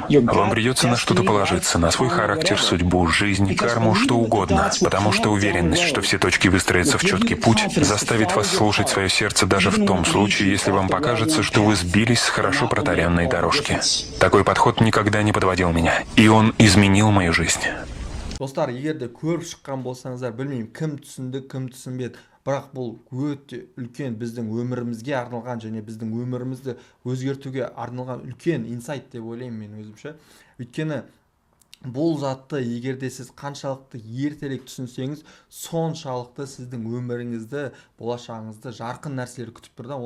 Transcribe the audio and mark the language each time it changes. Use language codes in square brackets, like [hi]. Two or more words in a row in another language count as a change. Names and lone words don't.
[ru] Вам придется на что-то положиться, на свой характер, судьбу, жизнь, карму, что угодно. Потому что уверенность, что все точки выстроятся в четкий путь, заставит вас слушать свое сердце даже в том случае, если вам покажется, что вы сбились с хорошо протаренной дорожки. Такой подход никогда не подводил меня. И он изменил мою жизнь. [kk] Достар, егер де көріп шыққан болсаңыздар, білмеймін кім түсінді, кім түсінбеді, бірақ бұл өте үлкен біздің өмірімізге арналған және біздің өмірімізді өзгертуге арналған үлкен инсайт деп ойлаймын мен өзімше. Өйткені бұл затты егер де сіз қаншалықты ертерек түсінсеңіз, соншалықты сіздің өміріңізді, болашағыңызды жарқын нәрселер күтіп тұр да.